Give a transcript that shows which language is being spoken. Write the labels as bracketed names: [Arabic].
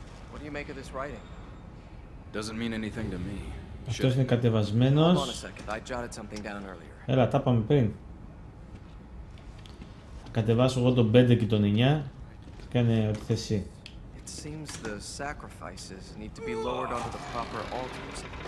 [English] What do you make of this writing? Doesn't mean anything to me. [Greek] Αυτός είναι [English] Hold on a [Greek] κατεβασμένος. [English] second. I jotted something down earlier. [Greek] Έλα, τα είπαμε πριν. Θα κατεβάσω εγώ τον 5 και τον 9. Κάνε ό,τι θες εσύ. [English] It seems the sacrifices need to be lowered onto the proper altars.